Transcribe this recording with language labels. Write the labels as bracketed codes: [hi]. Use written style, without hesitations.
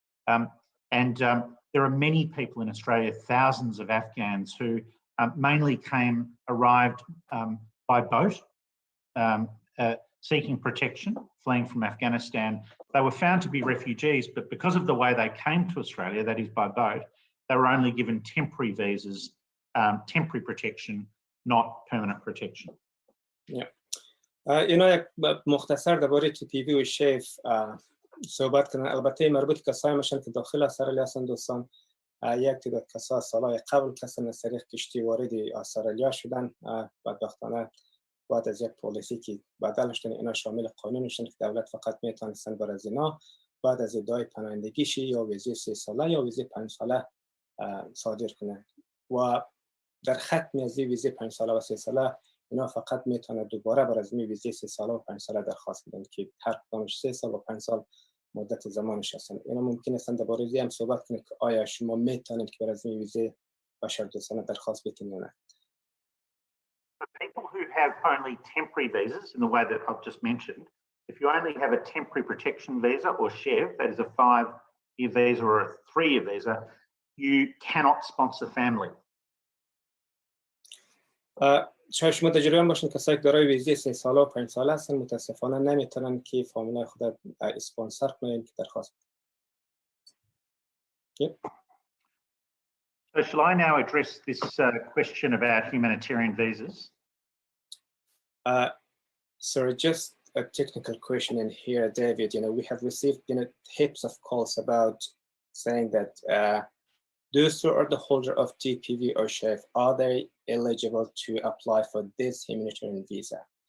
[en] There are many people in Australia, thousands of Afghans who mainly arrived by boat, seeking protection, fleeing from Afghanistan. They were found to be refugees, but because of the way they came to Australia, that is by boat, they were only given temporary visas, temporary protection, not permanent protection. Yeah. [fa] اینا یک مختصر درباره TPV و شیف صحبت کنن. البته مربوط کسایی میشن که داخل استرالیا هستن دوستان. یک تعداد کسا سالهای قبل کسان از طریق کشتی وارد استرالیا شدن، بدبختانه بعد از یک پالیسی که بدل شدن اینا شامل قانون شدن که دولت فقط میتونستن بر از اینا بعد از ادعای پناهندگیش یا ویزه 3 ساله یا ویزه 5 ساله صادر کنه و در ختم از ویزه 5 ساله و 3 ساله اینا فقط میتونه دوباره بر از ویزه 3 ساله و 5 ساله درخواست بدن که هر کدامش 3 سال و 5 سال مدت زمانش هستن. اینا ممکن است درباره این هم صحبت کنید که آیا شما میتونید که بر از ویزه بشردوستانه درخواست بدین یا نه. [en] For people who have only temporary visas in the way that I've just mentioned, if you only have a temporary protection visa or SHEV, that is a 5-year visa or a 3-year visa, you cannot sponsor family. [fa] شاید شما تجربه باشین کسایی که دارای ویزه 3 ساله و 5 ساله هستن متاسفانه نمیتونن که فامیلای خود اسپانسر کنن که درخواست بدن. [en] So shall I now address this question about humanitarian visas? Sorry, just a technical question in here, David. We have received heaps of calls about saying that those who are the holder of TPV or SHEV, are they eligible to apply for this humanitarian visa?